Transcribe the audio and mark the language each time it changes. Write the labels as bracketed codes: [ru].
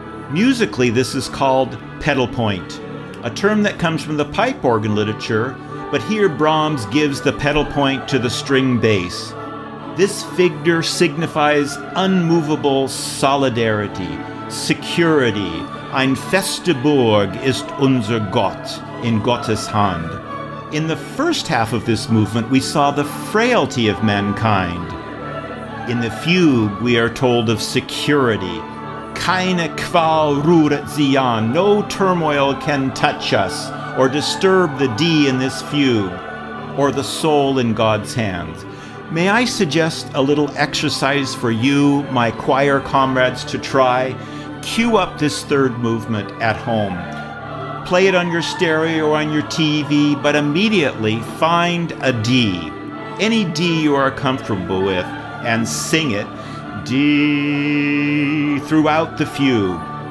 [en] Musically, this is called pedal point, a term that comes from the pipe organ literature, but here Brahms gives the pedal point to the string bass. This figure signifies unmovable solidarity, security. [de] Ein feste Burg ist unser Gott in Gottes Hand. [en] In the first half of this movement, we saw the frailty of mankind. In the fugue, we are told of security. [de] Keine Qual rühret sie an. [en] No turmoil can touch us or disturb the D in this fugue, or the soul in God's hands. May I suggest a little exercise for you, my choir comrades, to try? Cue up this third movement at home. Play it on your stereo or on your TV, but immediately find a D, any D you are comfortable with, and sing it D throughout the fugue.